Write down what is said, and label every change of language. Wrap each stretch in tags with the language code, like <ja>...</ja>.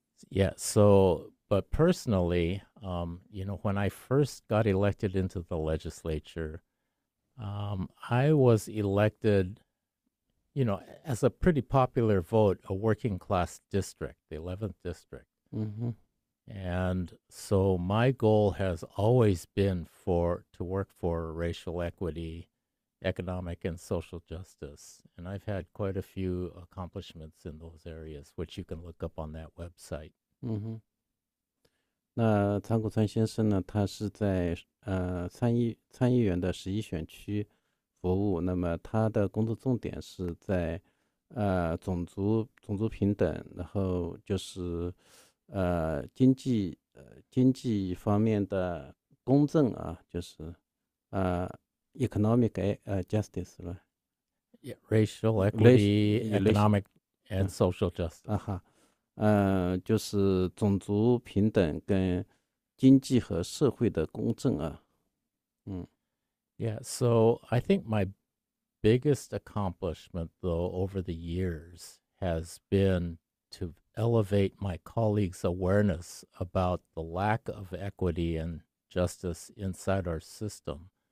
<en>Yeah, but personally, when I first got elected into the legislature, I was elected, as a pretty popular vote, a working class district, the 11th district. And so my goal has always been to work for racial equity, economic and social justice. And I've had quite a few accomplishments in those areas, which you can look up on that website.</en> <zh>那长谷川先生呢，他是在参议员的11选区服务，那么他的工作重点是在种族平等，然后就是经济方面的公正就是</zh> <en>economic justice</en> <zh>了。</zh> <en>Yeah, racial equity, economic and social justice.</en> <zh>就是种族平等跟经济和社会的公正</zh> <en>Yeah, so I think my biggest accomplishment, though, over the years has been to elevate my colleagues' awareness about the lack of equity and justice inside our system.</en>